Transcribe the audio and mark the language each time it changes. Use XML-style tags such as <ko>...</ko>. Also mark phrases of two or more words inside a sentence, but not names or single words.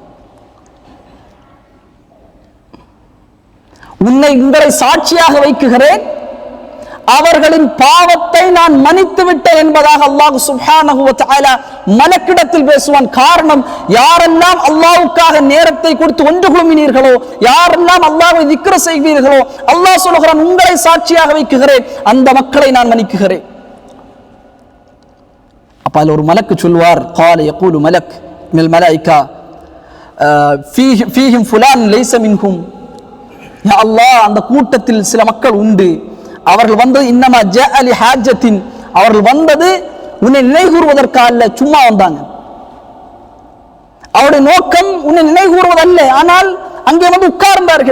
<ta>உங்களை சாட்சியாக வைக்குகிறேன், அவர்களின் பாவத்தை நான் மன்னித்து விட்டேன் என்பதாக அல்லாஹ்</ta> <ar>سبحانه وتعالى</ar> <ta>மலக்கிடத்தில் பேசுவான். காரணம், யாரெல்லாம் அல்லாஹ்வுக்காக நேரத்தை கொடுத்து ஒன்று குழுமினீர்களோ, யாரெல்லாம் அல்லாஹ்வை திக்ர் செய்வீர்களோ, அல்லாஹ் சொல்கிறான், உங்களை சாட்சியாக வைக்குகிறேன், அந்த மக்களை நான் மன்னிக்குகிறேன். அப்ப அதில் ஒரு மலக்கு சொல்வார்,</ta> <ar>قال يقول ملك من الملائكة فيهم فلان ليس منهم.</ar> <ta>யா அல்லாஹ், அந்த கூட்டத்தில் சில மக்கள் உண்டு, அவர்கள் வந்தது</ta> <ar>إنما جاء لحاجة,</ar> <ta>அவர்கள் வந்தது உன்னை நினைகூறுவதற்காக அல்ல, சும்மா வந்தாங்க. அவருடைய நோக்கம் உன்னை நினைகூறுவதல்ல, ஆனால் அங்கே வந்து உட்கார்ந்தார்கள்.</ta>